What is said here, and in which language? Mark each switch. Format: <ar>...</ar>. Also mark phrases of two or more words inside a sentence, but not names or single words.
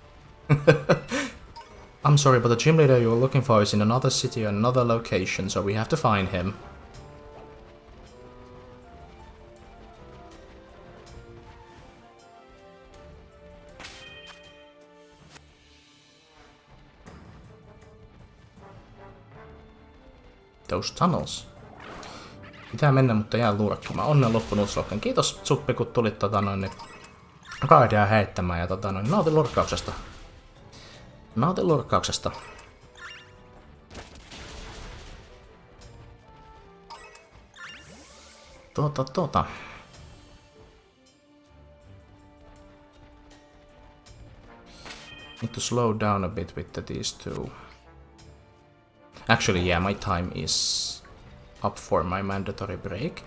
<en>I'm sorry, but the gym leader you're looking for is in another city or another location, so we have to find him. Those tunnels.</en> <fi>Pitää mennä, mutta jää lurkkimaan. Onnen loppu Nuzlocken. Kiitos itsZuppi, kun tulit raidia heittämään ja nautin lurkkauksesta. Nautin lurkkauksesta.</fi> <en>Need to slow down a bit with these two. Actually, yeah, my time is up for my mandatory break.</en>